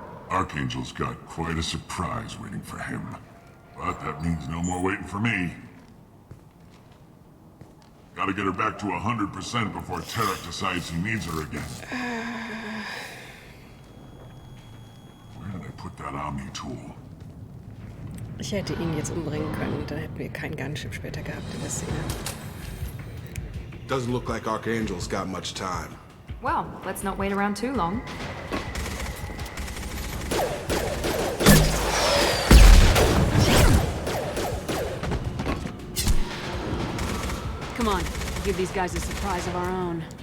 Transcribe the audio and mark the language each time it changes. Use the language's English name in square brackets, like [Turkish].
[English] Archangel's got quite a surprise waiting for him. But that means no more waiting for me. Gotta get her back to 100% before Tarek decides he needs her again. Where did I put that Omni tool? [German] Ich hätte ihn jetzt umbringen können, dann hätten wir kein Gunship später gehabt in der Szene. [English] Doesn't look like Archangel's got much time. Well, let's not wait around too long. Come on, we'll give these guys a surprise of our own.